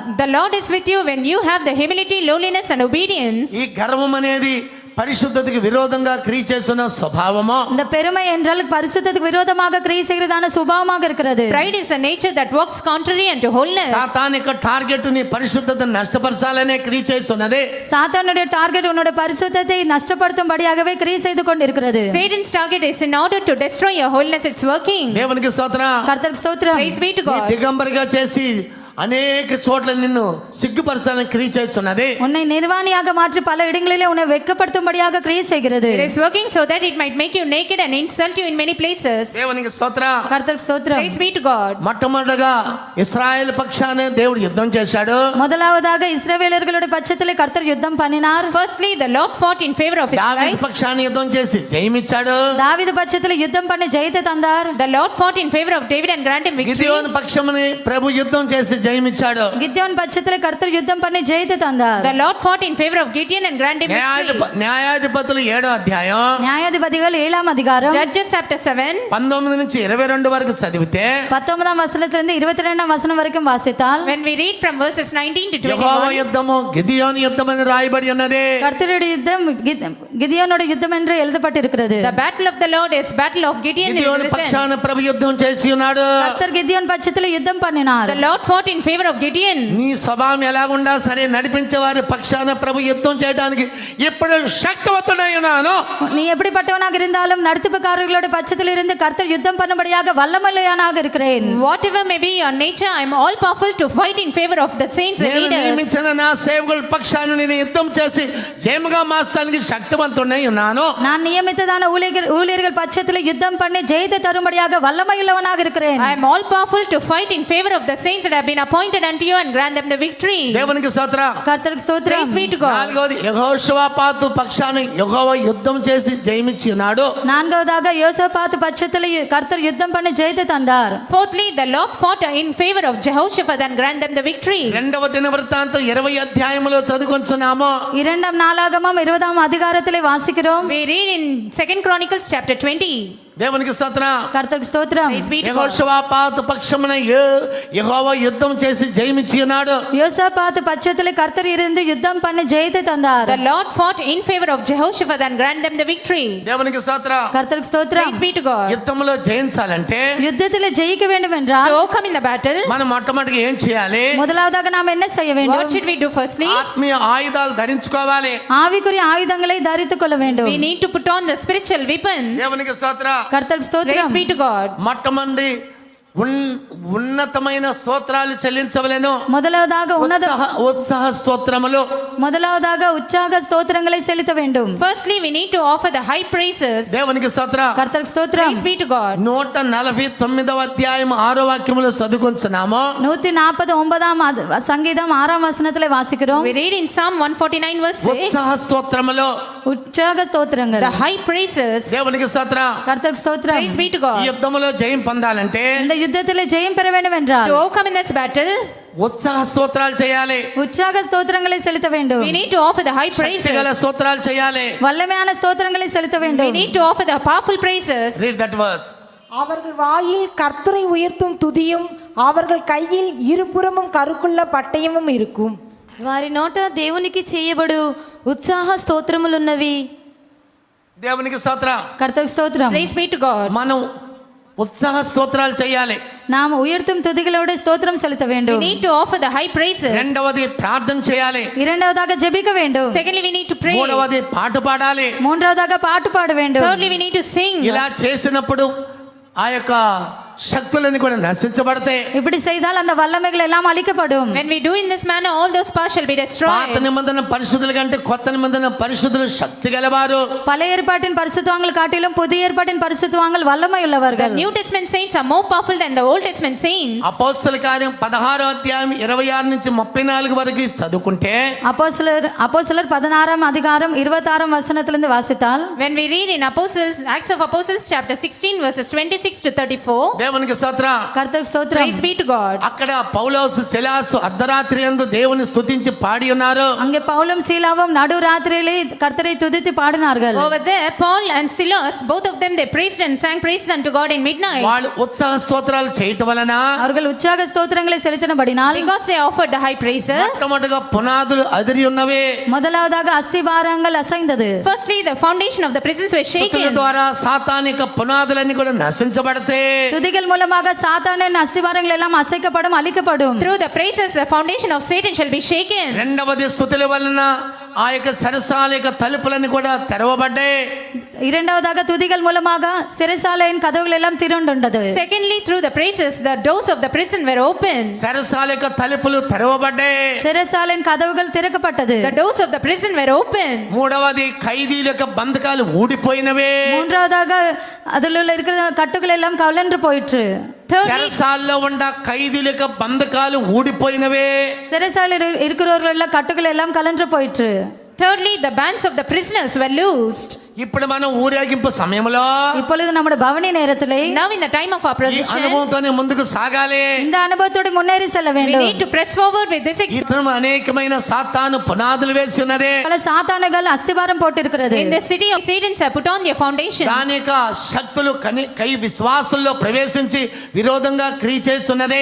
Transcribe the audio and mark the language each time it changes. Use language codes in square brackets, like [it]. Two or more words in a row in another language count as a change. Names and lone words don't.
[en] The Lord is with you when you have the humility, lowliness and obedience. [te] ఈ గర్వం అనేది పరిశుద్ధతకి విరోధంగా క్రియ చేస్తున్న స్వభావము. [ta] இந்த பெருமை என்றால் பரிசுத்தத்துக்கு விரோதமாக கிரியை செய்கிறதான சுபாவமாக இருக்கிறது. [en] Pride is a nature that works contrary unto holiness. [te] సాతానిక టార్గెట్ నీ పరిశుద్ధతను నష్టపరచాలనే క్రియ చేస్తున్నది. [ta] சாத்தானுடைய டார்கெட் உன்னோட பரிசுத்தத்தை நஷ்டப்படுத்தும்படியாகவே கிரியை செய்து கொண்டிருக்கிறது. [en] Satan's target is in order to destroy your holiness. It's working. [te] దేవునికి స్తోత్రం. [ta] கர்த்தருக்கு ஸ்தோத்திரம். [en] Praise be to [te] నీ [en] God. [te] దిగంబరిగా చేసి అనేక చోట్ల నిన్ను సిగ్గుపరచాలని క్రియ చేస్తున్నది. [ta] உன்னை நிர்வாணியாக மாற்றி பல இடங்களிலே உன்னை வெட்கப்படுத்தும்படியாக கிரியை செய்கிறது. [en] It is working so that it might make you naked and insult you in many places. [te] దేవునికి స్తోత్రం. [ta] கர்த்தருக்கு ஸ்தோத்திரம். [en] Praise be to God. [te] మొట్టమొదటిగా ఇశ్రాయేల్ పక్షాన దేవుడు యుద్ధం చేశాడు. [ta] முதலாவதாக இஸ்ரவேலர்களுடைய பட்சத்திலே கர்த்தர் யுத்தம் பண்ணினார். [en] Firstly, the Lord fought in favor of [te] దావీదు [en] Israel. [te] పక్షాన యుద్ధం చేసి జయమిచ్చాడు. [ta] தாவீது பட்சத்திலே யுத்தம் பண்ணி ஜெயத்தை தந்தார். [en] The Lord fought in favor of David and granted him victory. [te] గిదెయోను పక్షముని ప్రభు యుద్ధం చేసి జయమిచ్చాడు. [ta] கித்யோன் பட்சத்திலே கர்த்தர் யுத்தம் பண்ணி ஜெயத்தை தந்தார். [en] The Lord fought in favor of Gideon and granted him victory. [te] న్యాయాధిపతులు 7వ అధ్యాయం [ta] நியாயாதிபதிகள் 7ஆம் அதிகாரம் [en] Judges chapter 7, [te] 19 నుంచి 22 వరకు చదివితే [ta] 19ஆம் வசனத்திலிருந்து 22ஆம் வசனம் வரைக்கும் வாசித்தால், [en] when we read from verses 19 to [te] యెహోవా [en] 21, [te] యుద్ధము గిదెయోను యుద్ధం అని రాయబడి ఉన్నది. [ta] கர்த்தருடைய யுத்தம் கிதியோனுடைய யுத்தம் என்று எழுதப்பட்டிருக்கிறது. [en] the battle of the Lord is battle of Gideon and [te] గిదెయోను [en] Israel. [te] పక్షాన ప్రభు యుద్ధం చేసి ఉన్నాడు. [ta] கர்த்தர் கிதியோன் பட்சத்திலே யுத்தம் பண்ணினார். [en] The Lord fought in in favor of Gideon. [te] నీ స్వభావం ఎలాగుండా సరే నడిపించే వారి పక్షాన ప్రభు యుద్ధం చేయడానికి ఇప్పుడు శక్తివంతుడై ఉన్నాను. [ta] நீ எப்படிப்பட்டவனாக இருந்தாலும் நடத்துப்புக்காரர்களோட பட்சத்தில் இருந்து கர்த்தர் யுத்தம் பண்ணும்படியாக வல்லமையானாக இருக்கிறேன். [en] Whatever may be your nature, I am all powerful to fight in favor of the saints and [te] నేను [en] leaders. [te] నియమించిన నా సేవకుల పక్షాన నేను యుద్ధం చేసి జయముగా మార్చడానికి శక్తివంతుడై ఉన్నాను. [ta] நான் நியமித்ததான ஊழியர்கள் பட்சத்தில் யுத்தம் பண்ணி ஜெயத்தை தரும்படியாக வல்லமையுள்ளவனாக இருக்கிறேன். [en] I am all powerful to fight in favor of the saints that have been appointed unto you and grant them the victory. [te] దేవునికి స్తోత్రం. [ta] கர்த்தருக்கு ஸ்தோத்திரம். [en] Praise be to God. [te] నాలుగవది యెహోషువపాతు పక్షాన యెహోవా యుద్ధం చేసి జయమిచ్చి ఉన్నాడు. [ta] நான்காவதாக யோசபாத் பட்சத்தில் கர்த்தர் யுத்தம் பண்ணி ஜெயத்தை தந்தார். [en] Fourthly, the Lord fought in favor of Jehoshaphat and grant them the victory. [te] రెండవ దినవృత్తాంతం 20 అధ్యాయములో చదువుకొంచున్నాము. [ta] இரண்டாம் நாளாகமம் 20ஆம் அதிகாரத்திலே வாசிக்கிறோம். [en] We read in 2 Chronicles chapter 20. [te] దేవునికి స్తోత్రం. [ta] கர்த்தருக்கு ஸ்தோத்திரம். [en] Praise be to God. [te] యెహోషువపాతు పక్షమున యెహోవా యుద్ధం చేసి జయమిచ్చి ఉన్నాడు. [ta] யோசபாத் பட்சத்தில் கர்த்தர் இருந்து யுத்தம் பண்ணி ஜெயத்தை தந்தார். [en] The Lord fought in favor of Jehoshaphat and grant them the victory. [te] దేవునికి స్తోత్రం. [ta] கர்த்தருக்கு ஸ்தோத்திரம். [en] Praise be to God. [te] యుద్ధంలో జయించాలంటే [ta] யுத்தத்தில் ஜெயிக்க வேண்டும் என்றால் [en] To overcome in the battle, [te] మనం మొట్టమొదటిగా ఏం చేయాలి? [ta] முதலாவதாக நாம் என்ன செய்ய [en] what [ta] வேண்டும்? [en] should we do firstly? [te] ఆత్మీయ ఆయుధాలు ధరించుకోవాలి. [ta] ஆவிக்குரிய ஆயுதங்களை தரித்துக் கொள்ள வேண்டும். [en] We need to put on the spiritual weapons. [te] దేవునికి స్తోత్రం. [ta] கர்த்தருக்கு ஸ்தோத்திரம். [en] Praise be to God. [te] మొట్టమొదటి ఉన్నతమైన స్తోత్రాలు చెల్లించవలెను. [ta] முதலாவதாக [te] ఉత్సాహ స్తోత్రములు. [ta] முதலாவதாக உற்சாக ஸ்தோத்திரங்களை செலுத்த வேண்டும். [en] Firstly, we need to offer the high praises. [te] దేవునికి స్తోత్రం. [ta] கர்த்தருக்கு ஸ்தோத்திரம். [en] Praise be to God. [te] 149వ అధ్యాయం 6వ వాక్యములో చదువుకొంచున్నాము. [ta] 149ஆம் சங்கீதம் 6ஆம் வசனத்திலே வாசிக்கிறோம். [en] We read in Psalm 149 verse 6. [te] ఉత్సాహ స్తోత్రములు. [ta] உற்சாக ஸ்தோத்திரங்கள். [en] The high praises. [te] దేవునికి స్తోత్రం. [ta] கர்த்தருக்கு ஸ்தோத்திரம். [en] Praise be to [te] ఈ [en] God. [te] యుద్ధములో జయం పొందాలంటే [ta] இந்த யுத்தத்திலே ஜெயம் பெற வேண்டும் என்றால் [en] To overcome in this battle, [te] ఉత్సాహ స్తోత్రాలు చేయాలి. [ta] உற்சாக ஸ்தோத்திரங்களை செலுத்த வேண்டும். [en] we need to offer the high praises. [te] శక్తిగల స్తోత్రాలు చేయాలి. [ta] வல்லமையான ஸ்தோத்திரங்களை செலுத்த [en] We [ta] வேண்டும். [en] need to offer the powerful praises. Read that verse. [ta] அவர்கள் வாயில் கர்த்தரை உயர்த்தும் துதியும் அவர்கள் கையில் இருபுறமும் கருக்குள்ள பட்டயமும் இருக்கும். [te] వారి నోట దేవునికి చేయబడు ఉత్సాహ స్తోత్రములున్నవి. దేవునికి స్తోత్రం. [ta] கர்த்தருக்கு ஸ்தோத்திரம். [en] Praise be to God. [te] మనం ఉత్సాహ స్తోత్రాలు చేయాలి. [ta] நாம் உயர்த்தும் துதிகளோடு ஸ்தோத்திரம் செலுத்த [en] We [ta] வேண்டும். [en] need to offer the high praises. [te] రెండవది ప్రార్థన చేయాలి. [ta] இரண்டாவதாக ஜெபிக்க வேண்டும். [en] Secondly, we need to pray. [te] మూడవది పాట పాడాలి. [ta] மூன்றாவதாக பாட்டு பாட வேண்டும். [en] Thirdly, we need to sing. [te] ఇలా చేసినప్పుడు ఆ యొక్క శక్తులన్నీ కూడా నశించబడతాయి. [ta] இப்படி செய்தால் அந்த வல்லமைகள் எல்லாம் அழிக்கப்படும். [en] When we do in this manner, all those powers shall be [te] పాత [en] destroyed. [te] నిబంధన పరిశుద్ధుల కంటే కొత్త నిబంధన పరిశుద్ధులు శక్తి గలవారు. [ta] பழைய ஏற்பாட்டின் பரிசுத்தவான்கள் காட்டிலும் புதிய ஏற்பாட்டின் பரிசுத்தவான்கள் வல்லமை [en] The [ta] உள்ளவர்கள். [en] New Testament saints are more powerful than the Old Testament saints. [te] అపోస్తల కార్యం 16వ అధ్యాయం 26 నుంచి 34 వరకు చదువుకుంటే [ta] அப்போஸ்தலர் 16ஆம் அதிகாரம் 26ஆம் வசனத்திலிருந்து வாசித்தால் [en] When we read in Acts of Apostles chapter 16 verses 26 to 34, [te] దేవునికి స్తోత్రం. [ta] கர்த்தருக்கு ஸ்தோத்திரம். [en] praise be to God. [te] అక్కడ పౌలోసు శిలాసు అర్ధరాత్రి యందు దేవుని స్తుతించి పాడి ఉన్నారు. [ta] அங்கே பவுலும் சீலாவும் நடுராத்திரியிலே கர்த்தரை துதித்து பாடினார்கள். [en] Over there, Paul and Silas, both of them, they praised and sang praises unto God in midnight. [te] వాళ్ళు ఉత్సాహ స్తోత్రాలు చేయటం వలన [ta] அவர்கள் உற்சாக ஸ்தோத்திரங்களை செலுத்தினபடினால் [en] Because they offered the high praises. [te] మొట్టమొదటిగా పునాదులు అదిరి ఉన్నవే. [ta] முதலாவதாக அஸ்திபாரங்கள் அசைந்தது. [en] Firstly, the foundation of the prisons were [te] స్తుతుల [en] shaken. [te] ద్వారా సాతానిక పునాదులన్నీ కూడా నశించబడతాయి. [ta] துதிகள் மூலமாக சாத்தானின் அஸ்திபாரங்கள் எல்லாம் அசைக்கப்படும், அழிக்கப்படும். [en] Through the praises, the foundation of Satan shall be shaken. [te] రెండవది స్తుతుల వలన ఆ యొక్క సరసాల యొక్క తలుపులన్నీ కూడా తెరవబడ్డాయి. [ta] இரண்டாவதாக துதிகள் மூலமாக சிறைசாலையின் கதவுகள் எல்லாம் திறந்துள்ளது. [en] Secondly, through the praises, the doors of the prison were open. [te] సరసాల యొక్క తలుపులు తెరవబడ్డాయి. [ta] சிறைசாலையின் கதவுகள் திறக்கப்பட்டது. [en] The doors of the prison were open. [te] మూడవది ఖైదీల యొక్క బంధకాలు ఊడిపోయినవే. [ta] மூன்றாவதாக அதில் உள்ள இருக்கிற கட்டுகள் எல்லாம் கலன்று போயிற்று. [en] Thirdly, [te] చెరసాల్లో ఉన్న ఖైదీల యొక్క బంధకాలు ఊడిపోయినవే. [ta] சிறைசாலையில் இருக்கிறவர்கள் கட்டுகள் எல்லாம் கலன்று போயிற்று. [en] the bands of the prisoners were loosed. [te] ఇప్పుడు మనం ఊరేగింపు సమయంలో [ta] இப்பொழுது நம்முடைய பவனி நேரத்திலே [en] Now in the time of our [te] ఈ [en] procession, [te] అనుభవంతోనే ముందుకు సాగాలి. [ta] இந்த அனுபவத்தோடு முன்னேறி செல்ல [en] we [ta] வேண்டும். [en] need to press forward with this experience. [te] ఇతను అనేకమైన సాతాను పునాదులు వేసి ఉన్నదే. [ta] பல சாத்தானுகள் அஸ்திபாரம் போட்டிருக்கிறது. [en] In the city of Satans have put on their foundation. [te] దాని యొక్క శక్తులు కై విశ్వాసుల్లో ప్రవేశించి విరోధంగా క్రియ చేస్తున్నదే.